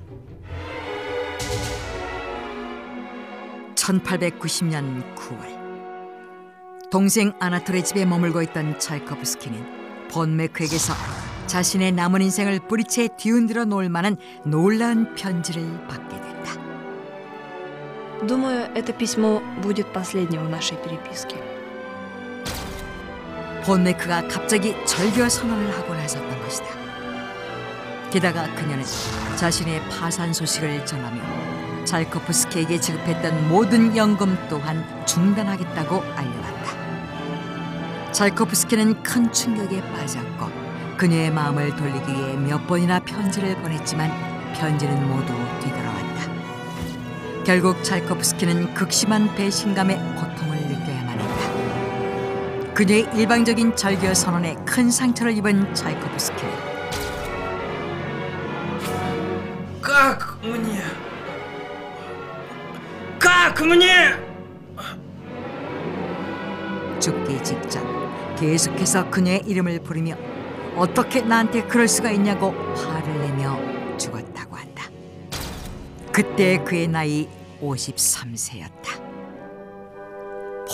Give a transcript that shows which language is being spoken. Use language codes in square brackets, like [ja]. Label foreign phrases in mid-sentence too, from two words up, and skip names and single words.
[ko] 1890년 9월 동생 아나톨의 집에 머물고 있던 차이코프스키는 폰 메크에게서 자신의 남은 인생을 뿌리채 뒤흔들어 놓을 만한 놀라운 편지를 받게 된다. [ru] Думаю, это письмо будет последним в нашей переписке. [ko] 폰 메크가 갑자기 절교 선언을 하고 나섰던 것이다. 게다가 그녀는 자신의 파산 소식을 전하며 차이코프스키에게 지급했던 모든 연금 또한 중단하겠다고 알려왔다. 차이코프스키는 큰 충격에 빠졌고 그녀의 마음을 돌리기 위해 몇 번이나 편지를 보냈지만 편지는 모두 뒤돌아왔다. 결국 차이코프스키는 극심한 배신감에 고통을 느껴야만 했다. 그녀의 일방적인 절교 선언에 큰 상처를 입은 차이코프스키는 [ru] Как мне? Как мне? [ko] 죽기 직전 계속해서 그녀의 이름을 부르며 어떻게 나한테 그럴 수가 있냐고 화를 내며 죽었다고 한다. 그때 그의 나이 53세였다.